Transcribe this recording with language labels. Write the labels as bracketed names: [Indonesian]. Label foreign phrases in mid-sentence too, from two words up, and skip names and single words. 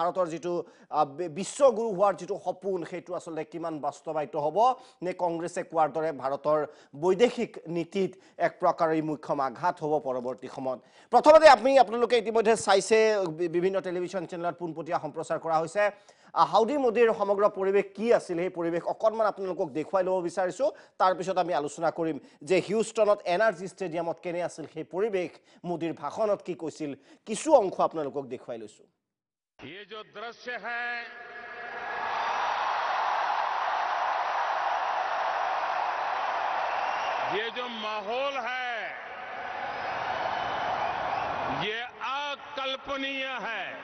[Assamese] ভাৰতৰ যেটো বিশ্বগুৰু হোৱাৰ যেটো সপোন সেইটো আসলে কিমান বাস্তৱায়িত হ'ব নে কংগ্ৰেছে কোৱাৰ দৰে ভাৰতৰ বৈদেশিক নীতিত এক প্ৰকাৰৰ মুখ্যম আঘাত হ'ব পৰৱৰ্তী সময়ত প্ৰথমতে আপোনালোকে ইতিমধ্যে চাইছে বিভিন্ন [English] television channel [Assamese] পুনপটীয়া সম্প্ৰচাৰ কৰা হৈছে হাউডি মোদীৰ সমগ্ৰ পৰিৱেশ কি আছিল এই পৰিৱেশ অকণমান আপোনালোকক দেখুৱাই ল'ব বিচাৰিছো তাৰ পিছত আমি আলোচনা কৰিম যে হিউষ্টনত এনাৰ্জি ষ্টেডিয়ামত কেনে আছিল সেই পৰিৱেশ মোদীৰ ভাষণত কি কৈছিল কিছু অংশ আপোনালোকক দেখুৱাই লৈছো [Hindi] ये जो दृश्य है ये जो माहौल है ये अकल्पनीय है